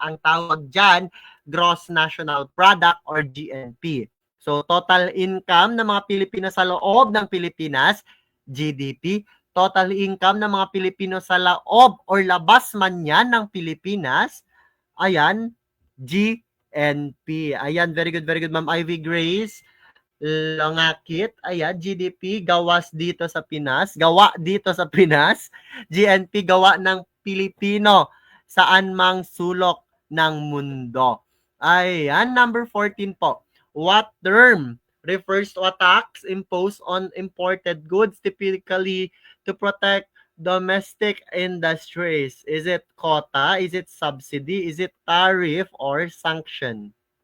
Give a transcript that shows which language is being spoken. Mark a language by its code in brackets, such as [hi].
[tl] Ang tawag dyan, Gross National Product or GNP. So, total income ng mga Pilipino sa loob ng Pilipinas, GDP. Total income ng mga Pilipino sa loob or labas man yan ng Pilipinas, ayan, GNP. Ayan, [en] very good, [tl] Ma'am Ivy Grace. Langakit, ayan, GDP, gawas dito sa Pinas, gawa dito sa Pinas, GNP, gawa ng Pilipino, saan mang sulok ng mundo. Ayan, number 14 po. [en] What term refers to a tax imposed on imported goods typically to protect domestic industries? Is it quota? Is it subsidy? Is it tariff or sanction?